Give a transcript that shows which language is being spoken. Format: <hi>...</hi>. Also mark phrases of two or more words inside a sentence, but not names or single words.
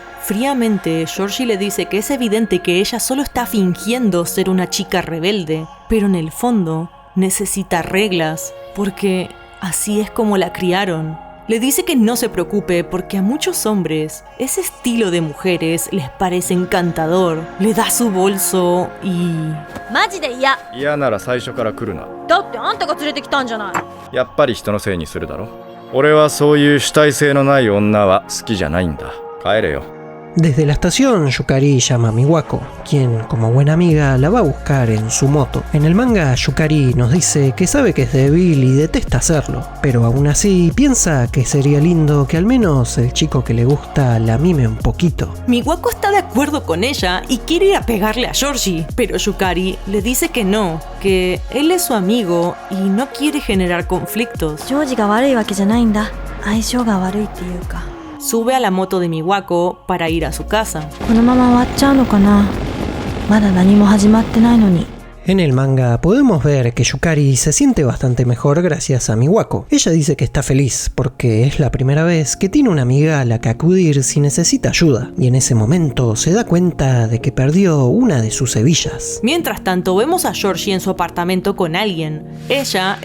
<es>Fríamente, Georgie le dice que es evidente que ella solo está fingiendo ser una chica rebelde, pero en el fondo necesita reglas, porque así es como la criaron. Le dice que no se preocupe porque a muchos hombres ese estilo de mujeres les parece encantador. Le da su bolso y...</es> <ja>マジで嫌。嫌なら最初から来るな。だってあんたが連れてきたんじゃない。やっぱり人のせいにするだろ。俺はそういう主体性のない女は好きじゃないんだ。帰れよ。</ja> <es>Desde la estación, Yukari llama a Miwako, quien, como buena amiga, la va a buscar en su moto. En el manga, Yukari nos dice que sabe que es débil y detesta hacerlo, pero aún así piensa que sería lindo que al menos el chico que le gusta la mime un poquito. Miwako está de acuerdo con ella y quiere ir a pegarle a Georgie, pero Yukari le dice que no, que él es su amigo y no quiere generar conflictos.</es> <ja>ジョージが悪いわけじゃないんだ。相性が悪いっていうか。</ja> <es>Sube a la moto de Miwako para ir a su casa.</es> <ja>このまま終わっちゃうのかな。まだ何も始まってないのに。</ja> <es>En el manga podemos ver que Yukari se siente bastante mejor gracias a Miwako. Ella dice que está feliz porque es la primera vez que tiene una amiga a la que acudir si necesita ayuda, y en ese momento se da cuenta de que perdió una de sus hebillas. Mientras tanto, vemos a Georgie en su apartamento con alguien.</es>